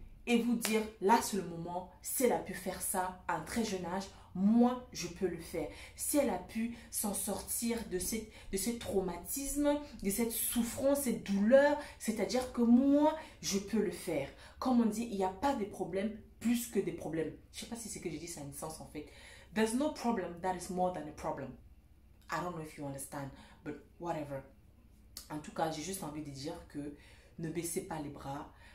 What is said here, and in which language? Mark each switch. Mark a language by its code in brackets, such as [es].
[fr] et vous dire, là c'est le moment, si elle a pu faire ça à un très jeune âge, moi je peux le faire. Si elle a pu s'en sortir de ce traumatisme, de cette souffrance, cette douleur, c'est-à-dire que moi je peux le faire. Comme on dit, il n'y a pas de problème plus que des problèmes. Je ne sais pas si ce que j'ai dit ça a un sens en fait. [en] There's no problem that is more than a problem. I don't know if you understand, but whatever. [fr] En tout cas, j'ai juste envie de dire que ne baissez pas les bras.